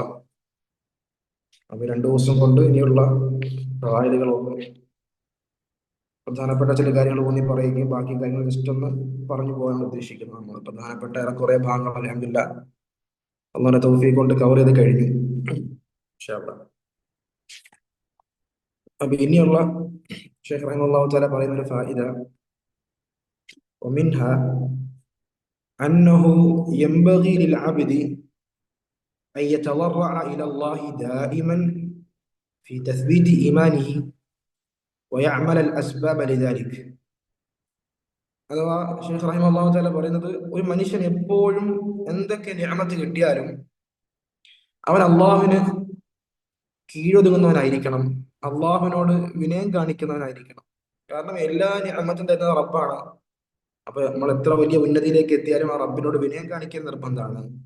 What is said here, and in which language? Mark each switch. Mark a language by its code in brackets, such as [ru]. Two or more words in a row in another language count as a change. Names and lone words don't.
[ml] അപ്പൊ 2 ദിവസം കൊണ്ട് ഇനിയുള്ള ഫവായിദുകളൊന്നും പ്രധാനപ്പെട്ട ചില കാര്യങ്ങൾ ഊന്നി പറയുകയും ബാക്കി കാര്യങ്ങൾ ജസ്റ്റ് ഒന്ന് പറഞ്ഞു പോകാൻ ഉദ്ദേശിക്കുന്നു. നമ്മൾ പ്രധാനപ്പെട്ട കുറെ ഭാഗങ്ങൾ അൽഹംദുലില്ലാഹ് അല്ലാഹുവിന്റെ തൗഫീഖ് കൊണ്ട് കവർ ചെയ്ത് കഴിഞ്ഞു. [ar] إن شاء الله. [ml] അപ്പൊ ഇനിയുള്ള ശൈഖ് [ar] رحمه الله تعالى [ml] പറയുന്ന ഒരു ഫായിദ, [ar] ومنها أنه ينبغي للعبد أن يتضرع إلى الله دائما في تثبيت إيمانه ويعمل الأسباب لذلك. [ml] അഥവാ ശൈഖ് [ar] رحمه الله تعالى [ml] പറയുന്നത്, ഒരു മനുഷ്യൻ എപ്പോഴും എന്തൊക്കെ നിഅമത്ത് കിട്ടിയാലും അവൻ അള്ളാഹുവിന് കീഴൊതുങ്ങുന്നവനായിരിക്കണം, അള്ളാഹുവിനോട് വിനയം കാണിക്കുന്നവനായിരിക്കണം. കാരണം എല്ലാ നിഅമത്തും തരുന്നത് റബ്ബാണ്. അപ്പൊ നമ്മൾ എത്ര വലിയ ഉന്നതിയിലേക്ക് എത്തിയാലും ആ റബ്ബിനോട് വിനയം കാണിക്കാൻ നിർബന്ധമാണ്.